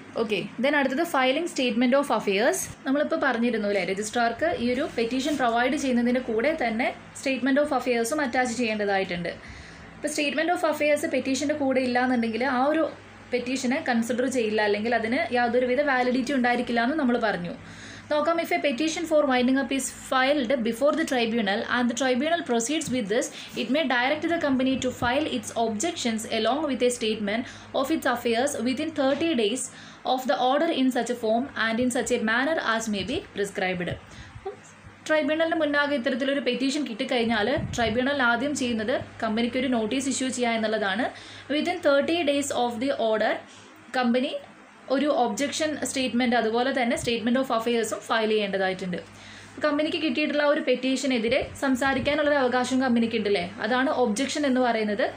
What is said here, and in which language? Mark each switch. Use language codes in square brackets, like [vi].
[ml] Okay, then അടുത്തത് filing statement of affairs. നമ്മളിപ്പോൾ പറഞ്ഞിരുന്നു അല്ലേ, രജിസ്ട്രാർക്ക് ഈ ഒരു പെറ്റീഷൻ പ്രൊവൈഡ് ചെയ്യുന്നതിൻ്റെ കൂടെ തന്നെ സ്റ്റേറ്റ്മെൻറ്റ് ഓഫ് അഫയേഴ്സും അറ്റാച്ച് ചെയ്യേണ്ടതായിട്ടുണ്ട്. ഇപ്പോൾ സ്റ്റേറ്റ്മെൻറ്റ് ഓഫ് അഫയേഴ്സ് പെറ്റീഷൻ്റെ കൂടെ ഇല്ലയെന്നുണ്ടെങ്കിൽ ആ ഒരു പെറ്റീഷനെ കൺസിഡർ ചെയ്യില്ല, അല്ലെങ്കിൽ അതിന് യാതൊരുവിധ വാലിഡിറ്റി ഉണ്ടായിരിക്കില്ല എന്ന് നമ്മൾ പറഞ്ഞു. [en] നോക്കാം, if a petition for winding up is filed before the tribunal and the tribunal proceeds with this, it may direct the company to file its objections along with a statement of its affairs within 30 days of the order in such a form and in such a manner as may be prescribed. [ml] ട്രൈബ്യൂണലിന് മുന്നാകെ ഇത്തരത്തിലൊരു petition കിട്ടിക്കഴിഞ്ഞാൽ tribunal ആദ്യം ചെയ്യുന്നത് കമ്പനിക്ക് ഒരു notice issue ചെയ്യുക എന്നുള്ളതാണ്. [en] within 30 days of the order [ml] company ഒരു objection statement അതുപോലെ തന്നെ സ്റ്റേറ്റ്മെൻറ്റ് ഓഫ് അഫയേഴ്സും ഫയൽ ചെയ്യേണ്ടതായിട്ടുണ്ട്. കമ്പനിക്ക് കിട്ടിയിട്ടുള്ള ഒരു പെറ്റീഷനെതിരെ സംസാരിക്കാനുള്ളൊരു അവകാശം കമ്പനിക്ക് ഉണ്ടല്ലേ, അതാണ് ഒബ്ജക്ഷൻ എന്ന് പറയുന്നത്.